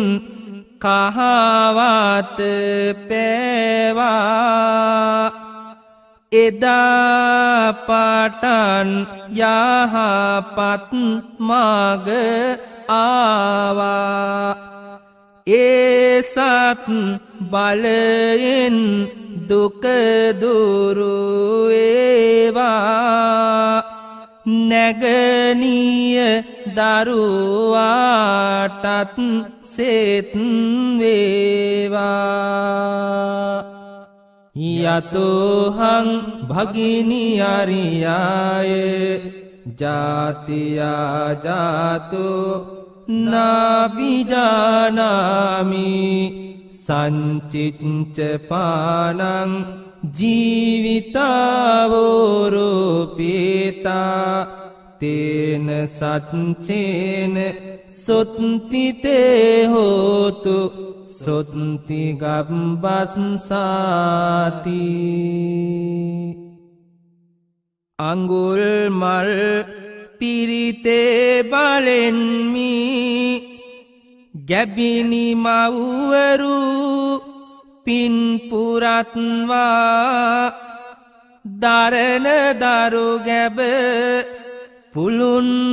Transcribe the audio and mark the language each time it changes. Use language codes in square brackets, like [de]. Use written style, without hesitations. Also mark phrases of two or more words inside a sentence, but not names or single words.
[si] කහවත පෑවා එදා පටන් යහපත් මග ආවා ඒ සත් බලයෙන් දුක දුරු වේවා නැගනිය දරුවාටත් සෙත් [pi] වේවා යතෝහං භගිනි අරියාය ජාතියා ජාතෝ නාබිජානාමි සංචිච්ච පානං ජීවිතාවෝරෝපේතා තේන සච්චේන සොත්තිතේ හෝතු සොත්ති [si] ගබ්බස්සාති අඟුල් මල් පිරිතේ බලෙන්මි ගැබිනි මව්වරු පින් පුරත්වා දරන දරු ගැබ පුළුන්